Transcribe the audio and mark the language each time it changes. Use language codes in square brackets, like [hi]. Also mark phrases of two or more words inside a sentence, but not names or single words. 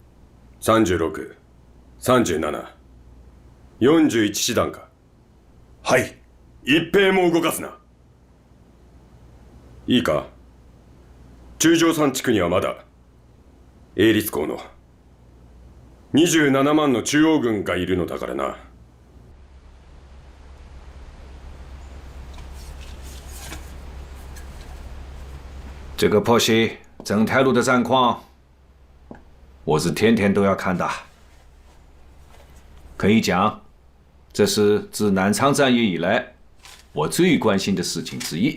[ja] 36、37、41 師団か。はい。一兵も動かすな。いいか、中条山地区にはまだ英律校の27万の中央軍がいるのだからな。 [zh] 这个破西正太路的战况，我是天天都要看的。可以讲，这是自南昌战役以来我最关心的事情之一。